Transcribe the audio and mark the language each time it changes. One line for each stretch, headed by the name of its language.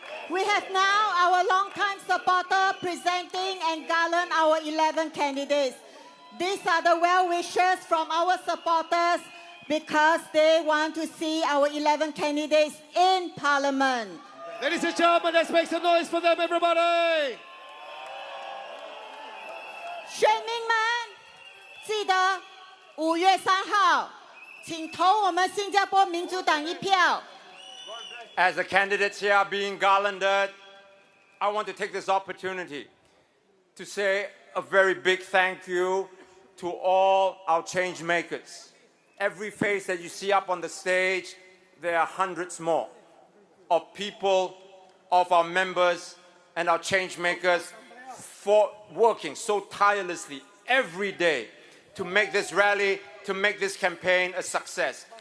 English: We have now our long-time supporter presenting and garland our 11 candidates. These are the well wishers from our supporters because they want to see our 11 candidates in Parliament. Ladies and gentlemen, let's make some noise for them, everybody!
Chinese: 选民们，记得5月3号，请投我们新加坡民主党一票。
English: As the candidates here are being garlanded, I want to take this opportunity to say a very big thank you to all our change makers. Every face that you see up on the stage, there are hundreds more of people, of our members and our change makers for working so tirelessly every day to make this rally, to make this campaign a success.